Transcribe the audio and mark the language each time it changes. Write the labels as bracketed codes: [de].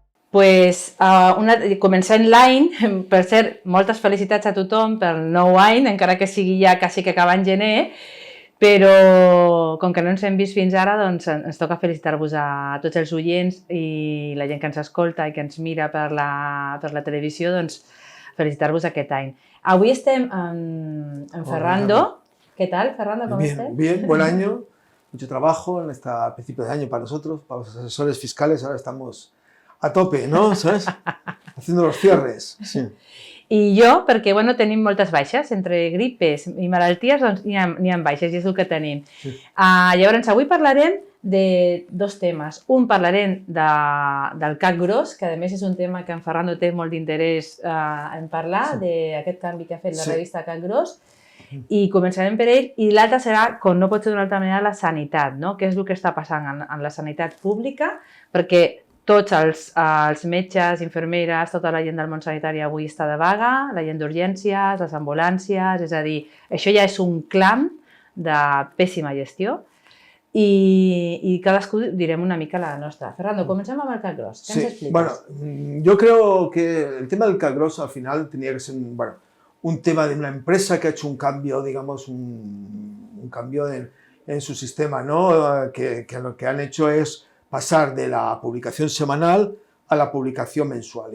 [ca] Pues, començar online, per cert, moltes felicitats a tothom pel nou any, encara que sigui ja quasi que acabant gener, però com que no ens hem vist fins ara, doncs ens toca felicitar-vos a tots els oients i la gent que ens escolta i que ens mira per la televisió, doncs felicitar-vos aquest any. Avui estem en Ferrando. [es] ¿Qué tal, Ferrando? ¿Cómo estás? Bien, buen año, mucho trabajo en este principio de año para nosotros, para los asesores fiscales, ahora estamos a tope, ¿no? ¿Sabes? Haciendo los cierres. Sí. [ca] I jo, perquè bueno, tenim moltes baixes, entre gripes i malalties, doncs n'hi ha baixes i és el que tenim. Sí. Llavors, avui parlarem de dos temes. Un, parlarem del CAC gros, que a més és un tema que en Ferrando té molt d'interès en parlar, d'aquest canvi que ha fet la revista CAC gros, i començarem per ell, i l'altre serà, com no pot ser d'una altra manera, la sanitat, no? Què és el que està passant en la sanitat pública, perquè tots els metges, infermeres, tota la gent del món sanitari avui està de vaga, la gent d'urgències, les ambulàncies, és a dir, això ja és un clam de pèssima gestió y cadascú direm una mica la nostra. Fernando, comencem amb el CAC gros. [es] ¿Qué nos explicas? Bueno, yo creo que el tema del CAC gros al final tenía que ser un tema de una empresa que ha hecho un cambio, digamos, un cambio en su sistema, ¿no? Que lo que han hecho es pasar de la publicación semanal a la publicación mensual.